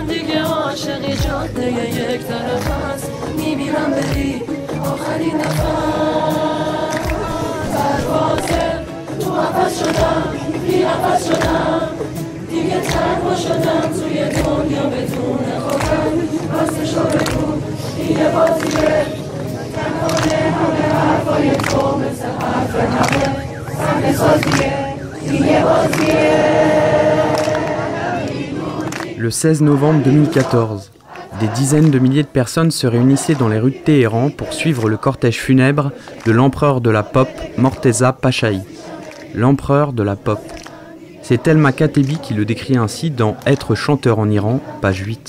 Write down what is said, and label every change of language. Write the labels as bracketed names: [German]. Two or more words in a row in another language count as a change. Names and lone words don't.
[Persian] دیگه عاشقی جاده یک طرف هست میمیرم بری آخرین نفر پروازه تو نفس شدم بی نفس شدم دیگه تنها شدم توی دنیا بدون خودم راستشو بگو دیگه بازیه تنهانه همه حرفای تو مثل حرف همه سمه سازیه دیگه بازیه. [French] Le 16 novembre 2014, des dizaines de milliers de personnes se réunissaient dans les rues de Téhéran pour suivre le cortège funèbre de l'empereur de la pop, Morteza Pachahi. L'empereur de la pop. C'est Thelma Katebi qui le décrit ainsi dans Être chanteur en Iran, page 8.